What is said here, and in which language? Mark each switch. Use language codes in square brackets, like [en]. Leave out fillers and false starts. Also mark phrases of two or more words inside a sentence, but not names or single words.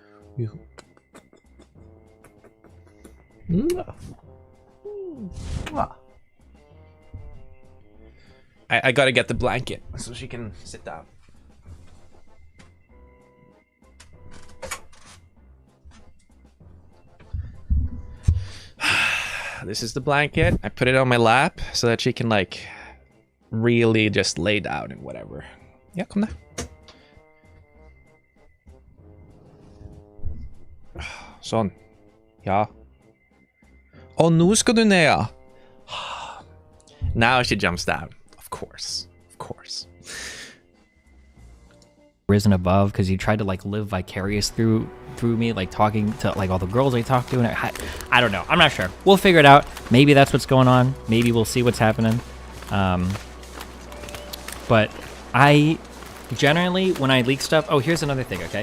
[en] I gotta get the blanket so she can sit down. This is the blanket. I put it on my lap so that she can like really just lay down and whatever. [sv] Ja, kom där. Sånn. [no] Ja. Og nå skal du ned, ja. [en] Now she jumps down. Of course. Of course. Risen above because he tried to like live vicarious through me, like talking to like all the girls I talked to, and I don't know. I'm not sure. We'll figure it out. Maybe that's what's going on. Maybe we'll see what's happening. But I generally, when I leak stuff, oh, here's another thing, okay?